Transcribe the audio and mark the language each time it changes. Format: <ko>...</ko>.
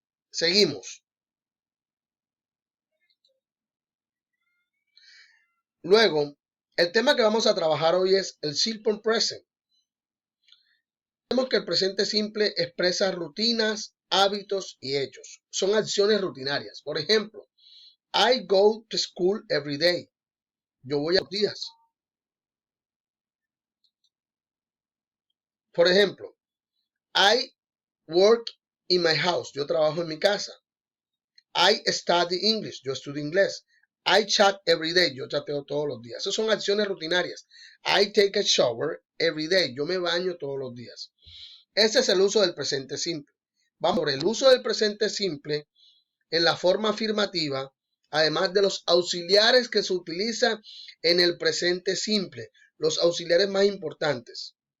<es>Seguimos. Luego, el tema que vamos a trabajar hoy es el simple present. Vemos que el presente simple expresa rutinas, hábitos y hechos. Son acciones rutinarias. Por ejemplo,</es> <en>I go to school every day.</en> <es>Yo voy a los días. Por ejemplo,</es> <en>I work in my house.</en> <es>Yo trabajo en mi casa.</es> <en>I study English.</en> <es>Yo estudio inglés.</es> <en>I chat every day.</en> <es>Yo chateo todos los días. Esas son acciones rutinarias.</es> <en>I take a shower every day.</en> <es>Yo me baño todos los días. Ese es el uso del presente simple. Vamos por el uso del presente simple en la forma afirmativa, además de los auxiliares que se utilizan en el presente simple, los auxiliares más importantes.</es>